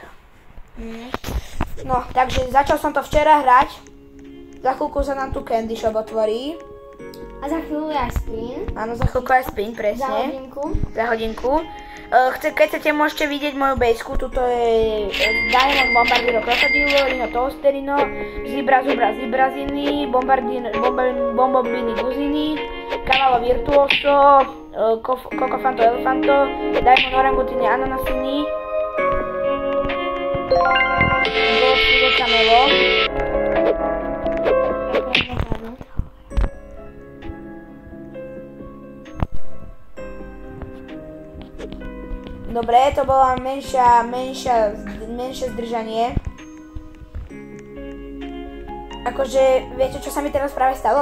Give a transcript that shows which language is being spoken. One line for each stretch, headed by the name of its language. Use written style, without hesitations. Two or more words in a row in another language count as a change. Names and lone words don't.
Slovak: No, takže začal som to včera hrať. Za chvíľku sa nám tu Candy Shop otvorí. A za chvíľu aj spin. Áno, za chvíľku aj spin, presne. Za hodinku. Za hodinku. Keď chcete, môžete vidieť moju bejsku. Tuto je Diamond, Bombardiro, Crocodilo, Rino, Toasterino, Zibra, Zubra, Zibrazini, Bombobini, Guzini, Cavallo Virtuoso, Cocofanto, Elefanto, Diamond, Orangutini, Ananasini, Gold, Camelo. Dobre, to bola menšie zdržanie. Akože, viete, čo sa mi teraz práve stalo?